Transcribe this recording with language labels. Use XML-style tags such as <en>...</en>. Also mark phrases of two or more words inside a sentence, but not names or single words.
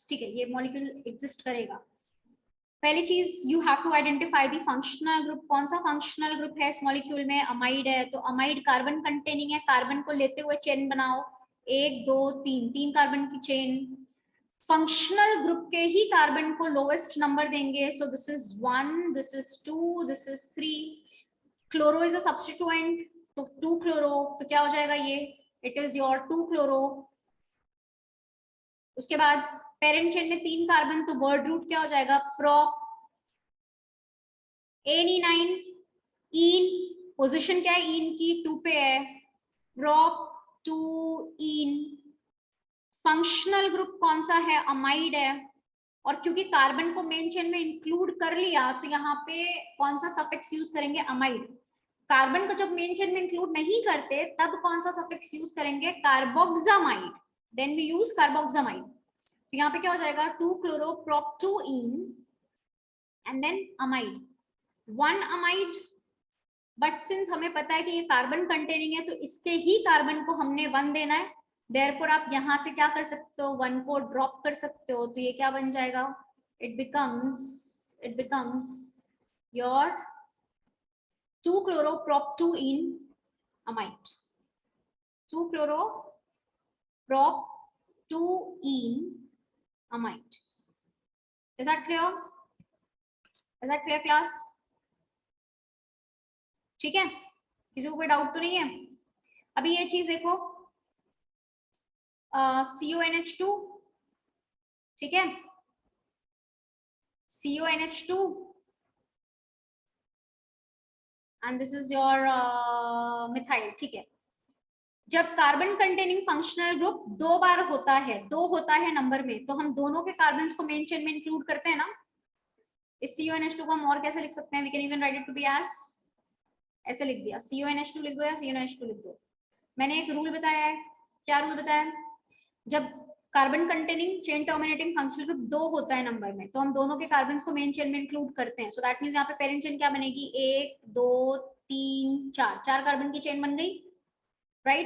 <hi>ठीक है, ये</hi> <en>molecule exist</en> <hi>करेगा। पहली चीज</hi> <en>you have to identify the functional group.</en> <hi>कौन सा</hi> <en>functional group</en> <hi>है इस मॉलिक्यूल में? अमाइड है, तो अमाइड</hi> <en>carbon containing</en> <hi>है। कार्बन को लेते हुए चेन बनाओ, 1 2 3, 3 कार्बन की चेन।</hi> <en>functional group</en> <hi>के ही कार्बन को</hi> <en>lowest number</en> <hi>देंगे।</hi> <en>so this is 1, this is 2, this is 3. chloro is a substituent,</en> <hi>तो 2 क्लोरो, तो क्या हो जाएगा ये?</hi> <en>it is your 2 chloro.</en> <hi>उसके बाद</hi> <en>parent chain</en> <hi>में 3 कार्बन, तो</hi> <en>word root</en> <hi>क्या हो जाएगा? प्रोप। एनी9, इन, पोजीशन क्या है इन की? 2 पे है,</hi> <en>prop 2 ene. functional group</en> <hi>कौन सा है? अमाइड है। और क्योंकि कार्बन को</hi> <en>main chain</en> <hi>में इंक्लूड कर लिया तो यहाँ पे कौन सा</hi> <en>suffix use</en> <hi>करेंगे, अमाइड। कार्बन को जब</hi> <en>main chain</en> <hi>में इंक्लूड नहीं करते तब कौन सा</hi> <en>suffix use</en> <hi>करेंगे, कार्बोक्सामाइड।</hi> <en>then we use carboxamide.</en> <hi>तो यहाँ पे क्या हो जाएगा,</hi> <en>2-chloroprop-2-ene and then amide, 1 amide. but since</en> <hi>हमें पता है कि ये</hi> <en>carbon containing</en> <hi>है तो इसके ही कार्बन को हमने 1 देना है। देयरफॉर आप यहां से क्या कर सकते हो, 1 को ड्रॉप कर सकते हो। तो ये क्या बन जाएगा,</hi> <en>it becomes your 2-chloroprop-2-ene amide, 2-chloroprop-2-ene amide. Is that clear? Is that clear class?</en> <hi>ठीक है, किसी को कोई डाउट तो नहीं है। अभी ये चीज देखो, CONH2, ठीक है, CONH2</hi> <en>and this is your methyl,</en> <hi>ठीक है। जब</hi> <en>carbon containing functional group</en> <hi>2 बार होता है, 2 होता है नंबर में, तो हम दोनों के कार्बन्स को</hi> <en>main chain</en> <hi>में इंक्लूड करते हैं ना। इस CONH2 को हम और कैसे लिख सकते हैं,</hi> <en>we can even write it to be as,</en> <hi>ऐसे लिख दिया, CONH2 लिख दो या CONH2 लिख दो। मैंने एक रूल बताया है, क्या रूल बताया है, जब</hi> <en>carbon containing chain terminating functional group</en> <hi>2 होता है नंबर में, तो हम दोनों के कार्बन्स को</hi> <en>main chain</en> <hi>में इंक्लूड करते हैं।</hi> <en>so that means</en> <hi>यहाँ पे</hi> <en>parent chain</en> <hi>क्या बनेगी, 1 2 3 4, 4 कार्बन की चेन बन गई, राइट।</hi>